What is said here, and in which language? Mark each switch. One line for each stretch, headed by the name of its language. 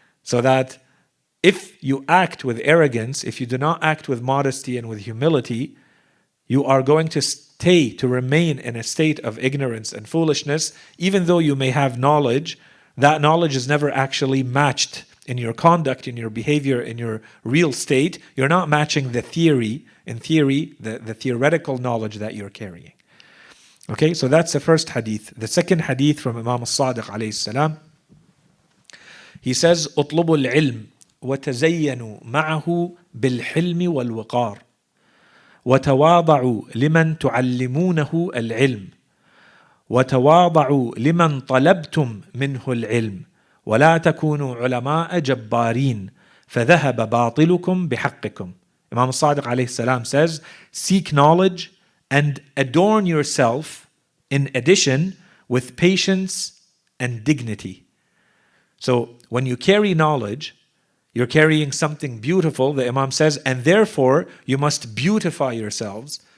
English: So that if you act with arrogance, if you do not act with modesty and with humility, you are going to remain in a state of ignorance and foolishness. Even though you may have knowledge, that knowledge is never actually matched in your conduct, in your behavior, in your real state. You're not matching the theory, the theoretical knowledge that you're carrying. Okay, so that's the first hadith. The second hadith from Imam al-Sadiq alayhi salam, he says,
Arabic: اطلبوا العلم وتزينوا معه بالحلم والوقار وتواضعوا لمن تعلمونه العلم وتواضعوا لمن طلبتم منه العلم ولا تكونوا علماء جبارين فذهب باطلكم بحقكم.
English: Imam al-Sadiq alayhi salam says, seek knowledge and adorn yourself in addition with patience and dignity. So when you carry knowledge, you're carrying something beautiful, the Imam says, and therefore you must beautify yourselves.